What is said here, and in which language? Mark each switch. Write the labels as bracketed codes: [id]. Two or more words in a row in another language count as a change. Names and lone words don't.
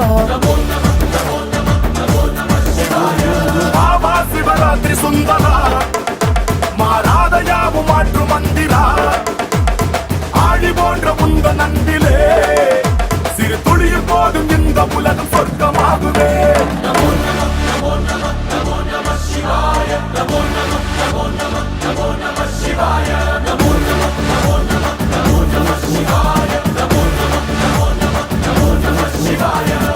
[ta] பாபா சிவராத்திரி சுந்தரா மாறாத யாவும் மாற்று மந்திரா ஆழி போன்ற உந்த நன்பிலே சிறு துளியும் போதும் இந்த உலகம் சொர்க்கமாகுமே [sa] नमो नमः नमो नमः नमो नमः शिवाय नमो नमः नमो नमः नमो नमः शिवाय नमो नमः नमो नमः नमो नमः शिवाय नमो नमः नमो नमः नमो नमः शिवाय